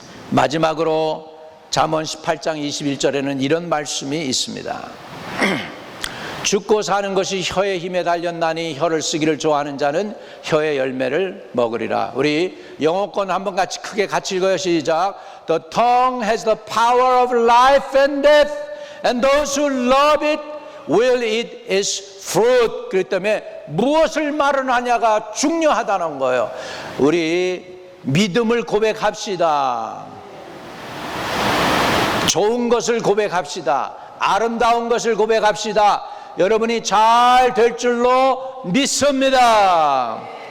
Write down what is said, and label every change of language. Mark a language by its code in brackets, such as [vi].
[ko] 마지막으로 잠언 18장 21절에는 이런 말씀이 있습니다. 죽고 사는 것이 혀의 힘에 달렸나니 혀를 쓰기를 좋아하는 자는 혀의 열매를 먹으리라. 우리 영어권 한번 크게 같이 읽어요. 시작. [en] The tongue has the power of life and death, and those who love it will eat its fruit. [ko] 그렇기 때문에 무엇을 말을 하냐가 중요하다는 거예요. 우리 믿음을 고백합시다. 좋은 것을 고백합시다. 아름다운 것을 고백합시다. 여러분이 잘 될 줄로 믿습니다.